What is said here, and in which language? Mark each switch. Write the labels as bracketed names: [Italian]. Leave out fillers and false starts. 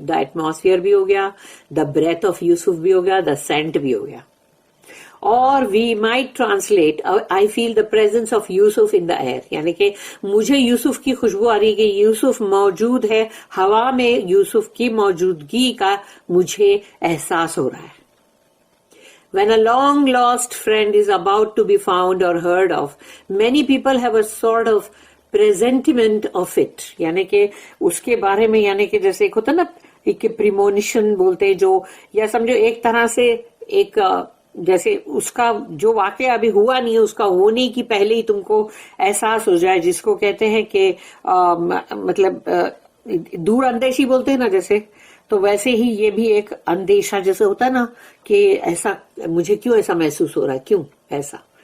[Urdu] The atmosphere بھی ہو گیا, دا breath of یوسف بھی ہو گیا, دا سینٹ بھی ہو گیا. اور [English] we might translate I feel the presence of Yusuf in the air, [Urdu] یعنی کہ مجھے یوسف کی خوشبو آ رہی ہے کہ یوسف موجود ہے، ہوا میں یوسف کی موجودگی کا مجھے احساس ہو رہا ہے. [English] When a long lost friend is about to be found or heard of, many people have a sort of presentiment of it. [Urdu] یعنی کہ اس کے بارے میں، یعنی کہ جیسے ایک ہوتا نا ایک پریمونیشن بولتے، جو یا سمجھو ایک طرح سے ایک جیسے اس کا جو واقعہ ابھی ہوا نہیں ہے اس کا ہونے کی پہلے ہی تم کو احساس ہو جائے، جس کو کہتے ہیں کہ مطلب دور اندیشی بولتے ہیں نا جیسے، تو ویسے ہی یہ بھی ایک اندیشہ جیسے ہوتا ہے نا کہ ایسا مجھے کیوں ایسا محسوس ہو رہا ہے، کیوں ایسا.